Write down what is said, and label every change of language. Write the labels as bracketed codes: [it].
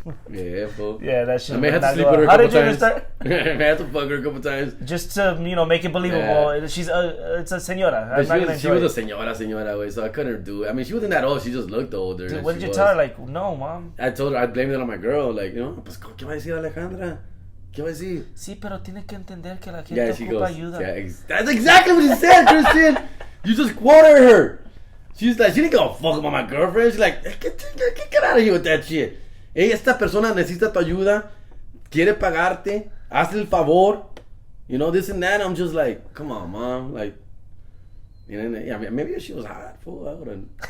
[en] Yeah, fool. Yeah, that shit. I may have to sleep with her a How couple did you times. start? I may have to fuck her a couple times. Just to, make it believable. Yeah. She's it's a señora. I'm not gonna she was a señora way, so I couldn't do it. I mean, she wasn't that old. She just looked older. Dude, what did you tell her? Like, no, mom. I told her I blamed it on my girl. [es] Like, pues, ¿qué va a decir Alejandra? ¿Qué va a decir? Sí, pero tiene que entender que la gente ocupa ayuda. [en] Yeah, that's exactly what she said, Christian. You just quoted her. She's like, she didn't give a fuck about my girlfriend. She's like, get out of here with that shit. [es] Hey, esta persona necesita tu ayuda, quiere pagarte, hazle el favor, [en] this and that. I'm just like, come on, mom. Like, maybe if she was hot, fool, I would've,